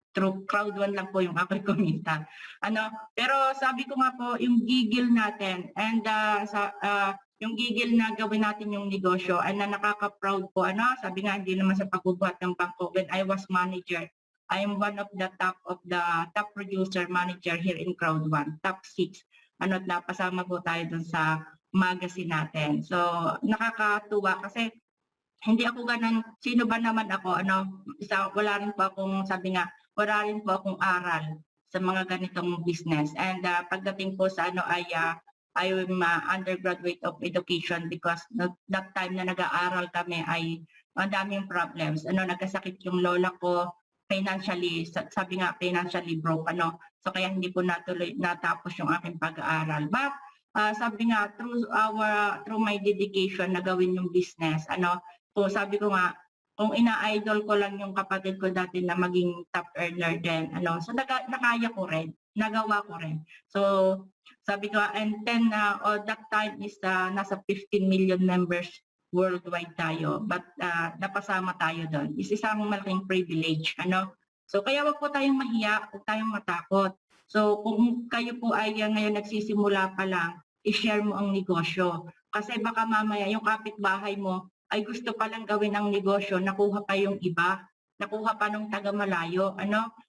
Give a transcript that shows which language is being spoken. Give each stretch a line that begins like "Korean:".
Filipino: Through Crowd1 lang po yung ako'y kumita. Pero sabi ko nga po, yung gigil natin, and yung gigil na gawin natin yung negosyo, and na nakaka-proud po, sabi nga, hindi naman sa pagbubuhat ng bangko.
English: When I was manager, I am one of the top producer manager here in Crowd1, top 6.
Filipino: At napasama po tayo dun sa magazine natin. So, nakakatuwa kasi hindi ako ganun, sino ba naman ako, wala rin po akong, sabi nga, wala rin po akong aral sa mga ganitong business.
English: And
Filipino: pagdating po sa
English: I am undergraduate of education because that time
Filipino: na nag-aaral kami ay ang daming
English: problems.
Filipino: Nagkasakit yung lola ko, financially, sabi nga, financially broke, So, kaya hindi po natapos yung aking pag-aaral. But, sabi nga, through my dedication na gawin yung business, so sabi ko nga, kung ina-idol ko lang yung kapatid ko dati na maging top earner din, ano, so nakaya ko rin, nagawa ko rin.
English: So, sabi ko, and then, that time is nasa 15 million members worldwide tayo, but
Filipino: napasama tayo doon. Is isang malaking privilege, ano. So, kaya wag po tayong mahiya, wag tayong matakot. So, kung kayo po ay ngayon nagsisimula pa lang, i-share mo ang negosyo. Kasi baka mamaya yung kapitbahay mo ay gusto palang gawin ang negosyo, nakuha pa yung iba, nakuha pa nung taga malayo, ano?